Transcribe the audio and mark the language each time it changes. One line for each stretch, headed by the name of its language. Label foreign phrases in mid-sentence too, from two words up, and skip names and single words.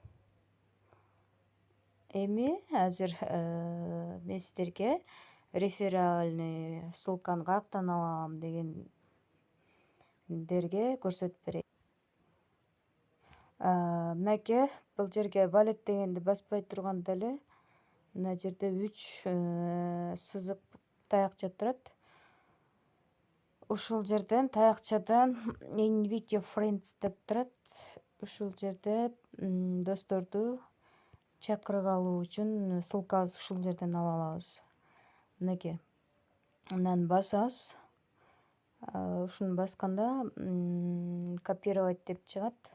Kyrgyz: Эми азыр мен сиздерге реферальный ссылканы каяктан алам дегендерге көрсөтүп берейин. Мынакей бул жерге Wallet дегенди баспай турганда эле мына жерде 3 сызык таякча турат. Ушул жерден таякчадан
English: Invite your friends
Kyrgyz: деп турат. Ушул жерде досторду чакырып алуу үчүн ссылкабызды ушул жерден ала алабыз. Мынакей. Мынаны басабыз. Ушуну басканда копировать деп чыгат.